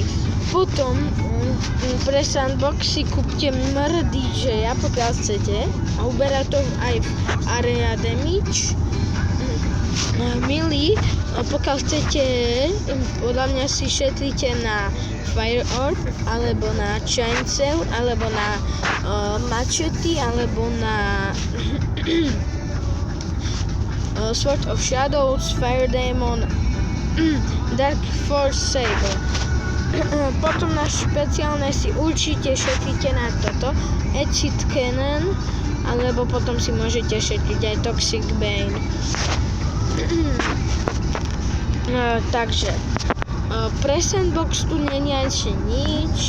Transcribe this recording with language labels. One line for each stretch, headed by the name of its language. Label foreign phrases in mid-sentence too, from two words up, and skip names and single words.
Slovak: Potom pre sandbox si kúpte DJ-a, pokiaľ chcete, a uberá to aj v
English: area damage.
Slovak: Milí, pokiaľ chcete, podľa mňa si šetrite na fire orb, alebo na chainsaw, alebo na machete, alebo na sword of shadows, fire demon, dark force saber. Potom na špeciálne si určite šetrite na toto acid cannon, alebo potom si môžete šetriť aj toxic bane. Takže pre sandbox tu nie je nič.